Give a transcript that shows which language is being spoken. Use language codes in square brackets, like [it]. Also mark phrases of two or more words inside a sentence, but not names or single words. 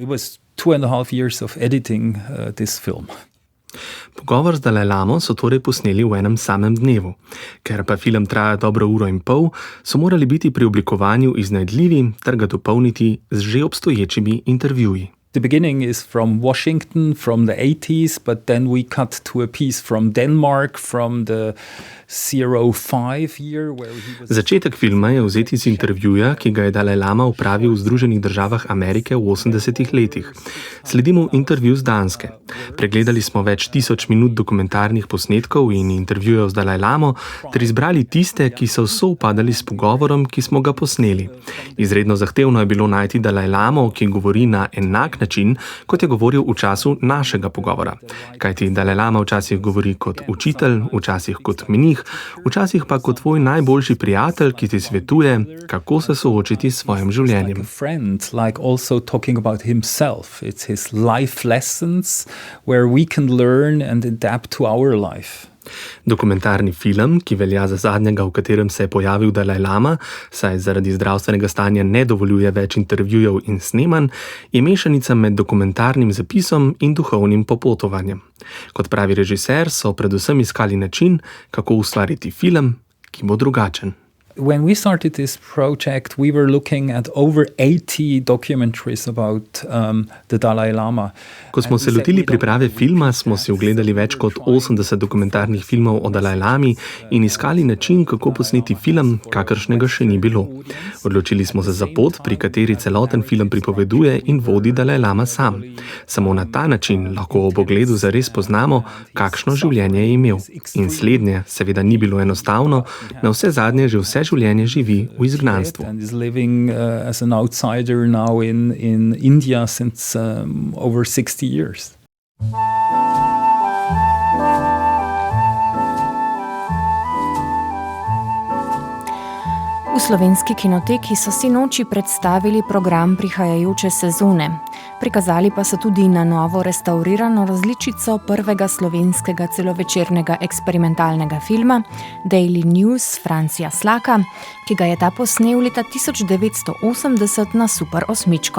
[sl] Pogovor z Dalaj Lamo so torej posneli v enem samem dnevu. Ker pa film traja dobro 1,5 ure, so morali biti pri oblikovanju iznajdljivi ter ga dopolniti z že obstoječimi intervjuji. [en] The beginning is from Washington, from the 80s, but then we cut to a piece from Denmark, from the 05 year where he was... [sl] Začetek filma je vzet iz intervjuja, ki ga je Dalaj Lama opravil v Združenih državah Amerike v 80-ih letih. Sledimo intervju z Danske. Pregledali smo več tisoč minut dokumentarnih posnetkov in intervjujev z Dalaj Lamo ter izbrali tiste, ki so sovpadali s pogovorom, ki smo ga posneli. Izredno zahtevno je bilo najti Dalaj Lamo, ki govori na enak način, kot je govoril v času našega pogovora. Kajti Dalaj Lama včasih govori kot učitelj, včasih kot menih, včasih pa kot tvoj najboljši prijatelj, ki ti svetuje, kako se soočiti s svojim življenjem. [en] Like a friend, like also talking about himself. It's his life lessons where we can learn and adapt to our life. [sl] Dokumentarni film, ki velja za zadnjega, v katerem se je pojavil Dalaj Lama, saj zaradi zdravstvenega stanja ne dovoljuje več intervjujev in snemanj, je mešanica med dokumentarnim zapisom in duhovnim popotovanjem. Kot pravi režiser, so predvsem iskali način, kako ustvariti film, ki bo drugačen. [en] When we started this project, we were looking at over 80 documentaries about the Dalai Lama. [sl] Ko smo se lotili priprave filma, smo si ogledali več kot 80 dokumentarnih filmov o Dalaj Lami in iskali način, kako posneti film, kakršnega še ni bilo. Odločili smo se za pot, pri kateri celoten film pripoveduje in vodi Dalaj Lama sam. Samo na ta način lahko ob ogledu zares poznamo, kakšno življenje je imel. In slednje seveda ni bilo enostavno, na vse zadnje že vse življenje živi v izgnanstvu. [en] And is living as an outsider now in India since over 60 years. [sl] V Slovenski kinoteki so sinoči predstavili program prihajajoče sezone. Prikazali pa so tudi na novo restavrirano različico prvega slovenskega celovečernega eksperimentalnega filma Daily News Francija Slaka, ki ga je ta posnel leta 1980 na Super 8.